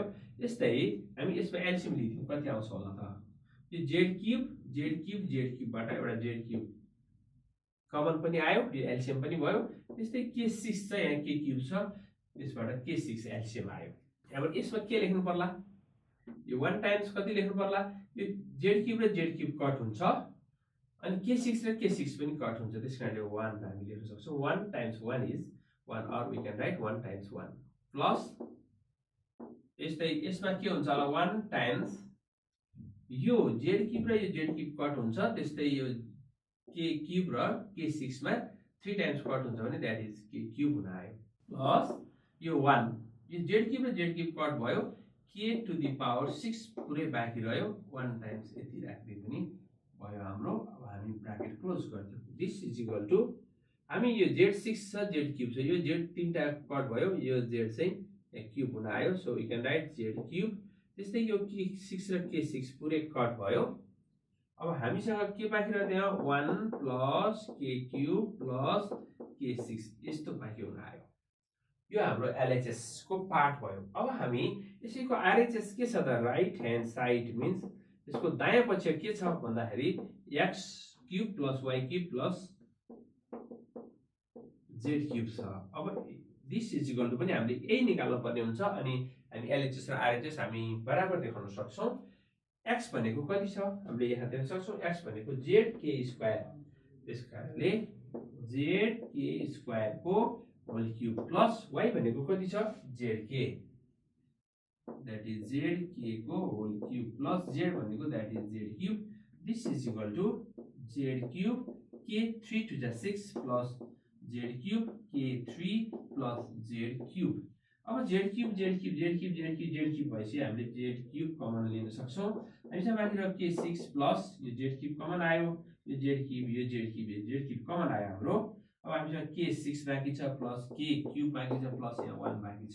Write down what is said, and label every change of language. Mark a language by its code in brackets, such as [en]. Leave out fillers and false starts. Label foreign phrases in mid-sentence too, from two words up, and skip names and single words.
[ne] यस्तै हामी यसमा एलसीएम लिदियौ कति आउँछ होला त यो z क्यूब बाट एउटा z क्यूब कमन पनि आयो, यो एलसीएम पनि भयो। त्यस्तै k6 चाहिँ यहाँ k क्यूब छ, त्यसबाट k6 एलसीएम आयो। अब यसमा के लेख्नु पर्ला, यो 1 टाइम्स कति लेख्नु पर्ला, यो z क्यूब र z क्यूब कट हुन्छ अनि k6 र k6 पनि कट हुन्छ, त्यसकारणले 1 हामी लेख्न सक्छौं। [en] 1 times 1 is 1 or we can write 1 times 1 प्लस [ne] यस्तै यसमा के हुन्छ होला 1 टाइम्स यो z क्यूब र यो z क्यूब कट हुन्छ, त्यस्तै यो k क्यूब र k6 मा 3 टाइम्स कट हुन्छ भने [en] that is k cube [ne] हुन आयो प्लस यो 1 यो z क्यूब र z क्यूब कट भयो, [en] k to the power 6 [ne] पुरै बाँकी रह्यो, 1 टाइम्स यति राख्दै पनि भयो हाम्रो। अब हामी [en] bracket close [ne] गर्छौं। [en] this is equal to [ne] हामी यो z6 छ z क्यूब छ, यो z तीनटा कट भयो, यो z चाहिँ क्यूब हुन आयो, [en] so we can write z cube. [ne] त्यस्तै यो k6 र k6 पुरै कट भयो। अब हामीसँग के बाँकी रह्यो त्यहाँ [en] 1 plus k cube plus k6 [ne] यस्तो बाँकी हुन आयो। यो हाम्रो एलएचएस को पार्ट भयो। अब हामी यसैको आरएचएस के छ त [en] right hand side [ne] मिन्स यसको दायाँ पक्ष के छ भन्दाखेरि [en] x cube plus y cube plus z cube [ne] छ। अब [en] this is equal to [ne] पनि हामीले यही निकाल्नु पर्ने हुन्छ अनि हामी एलएचएस र आरएचएस हामी बराबर देखाउन सक्छौं। x भनेको कति छ हामीले यहाँ देख्न सक्छौं, x भनेको zk स्क्वायर, त्यसकारणले zk स्क्वायर को [en] whole cube plus y [ne] भनेको कति छ zk [en] that is zk [ne] को [en] whole cube [ne] प्लस z भनेको [en] that is z cube. this is equal to z cube k 3 to the 6 plus z cube k3 plus z cube. [ne] अब z क्यूब भएपछि हामीले z क्यूब कमन लिन सक्छौं। हामीसँग बाँकी रह्यो k6 प्लस यो z क्यूब कमन आयो, यो z क्यूब कमन आयो हाम्रो। अब हामीसँग k6 बाँकी छ प्लस k क्यूब बाँकी छ प्लस यहाँ 1 बाँकी छ।